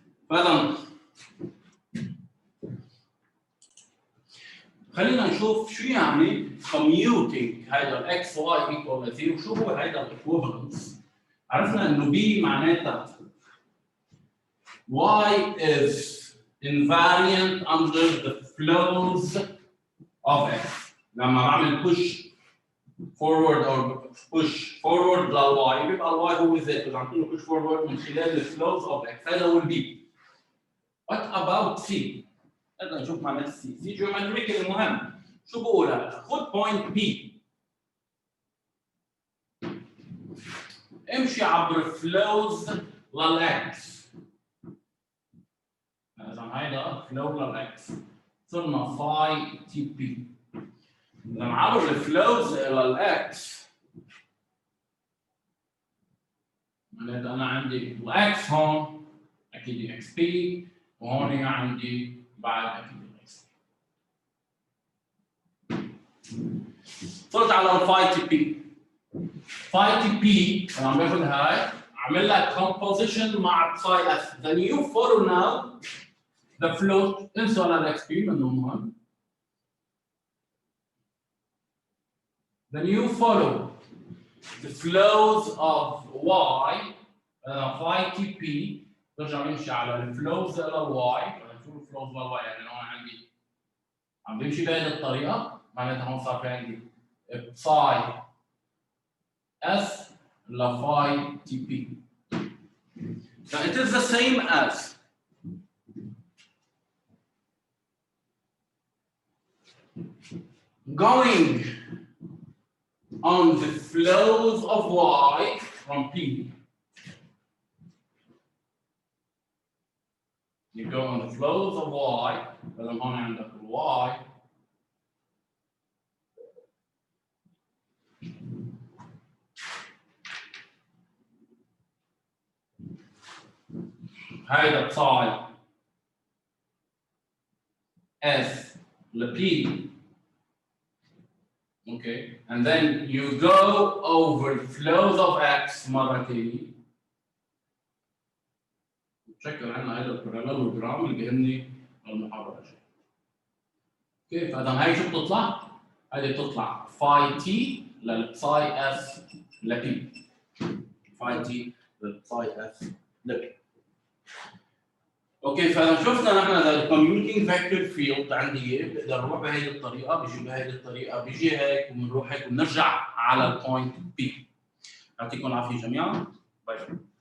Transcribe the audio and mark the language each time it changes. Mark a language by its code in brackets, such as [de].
[ar] فإذا خلينا نشوف شو يعني commuting هيدا الاكس واي equal 0 وشو هو هيدا الايكوفالنس. عرفنا انه بي معناتها [en] y is invariant under the flows of x. [ar] لما بعمل push forward or push forward للواي بيبقى الواي هو ذاته، اذا عم تقول push forward من خلال الفلوز of x هذا هو البي. [en] What about c؟ [ar] بدنا نشوف معنات c. c جيومتريكال المهم. شو بقول هلا؟ خذ بوينت بي امشي عبر فلوز للاكس. اذا هيدا فلو للاكس صرنا فاي تي بي. لما عبر الفلوز للاكس معناتها انا عندي الاكس هون اكيد اكس بي وهون عندي بعد اكيد الاكس بي. صرت على الفاي تي بي. فاي تي بي انا عم باخذ هاي عامل لها composition مع psi s. [en] Then you follow now the flow [ar] انسوا الاكس بي منه هون. [en] Then you follow the flows of y phi t p [ar] برجع بمشي على الفلوز للواي. شو الفلوز للواي؟ يعني هون عندي عم بمشي بهذه الطريقه معناتها هون صار في عندي psi s لفاي تي بي. [en] So it is the same as going on the flows of y from P. You go on the flows of y, but I'm on [ar] عندك [en] y هيدا psi s ل P. Okay, and then you go over the flows of x [ar] مرة تاني. تشكل عنا هيدا الباراليلوجرام اللي بيهمني المحاضرة الجاية. اوكي، فإذا هي شو بتطلع؟ هيدي بتطلع phi t للبساي s ل P. phi t للبساي s ل P. اوكي، فاذا شفنا نحن الكوميوتنج فيكتور فيلد عندي اياه بقدر اروح بهيدي الطريقه، بيجي بهيدي الطريقه، بيجي هيك وبنروح هيك وبنرجع على البوينت بي. يعطيكم العافيه جميعا. باي باي.